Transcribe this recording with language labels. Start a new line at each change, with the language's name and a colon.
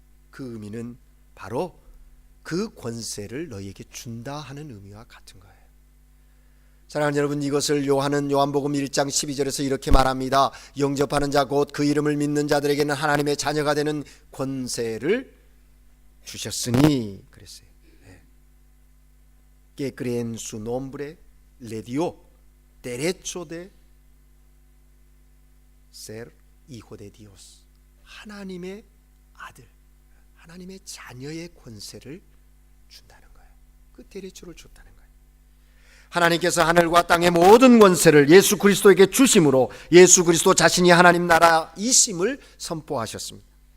Korean: 그 의미는 바로 그 권세를 너희에게 준다 하는 의미와 같은 거예요. 사랑하는 여러분, 이것을 요한복음 1장 12절에서 이렇게 말합니다. 영접하는 자 곧 그 이름을 믿는 자들에게는 하나님의 자녀가 되는 권세를 주셨으니 그랬어요.
Spanish: Que creen su nombre le dio derecho de ser hijo de Dios.
Korean: 하나님의 아들, 하나님의 자녀의 권세를 준다는 거예요. 그 데레초를 줬다는 거예요. 하나님께서 하늘과 땅의 모든 권세를 예수 그리스도에게 주심으로 예수 그리스도 자신이 하나님 나라이심을 선포하셨습니다.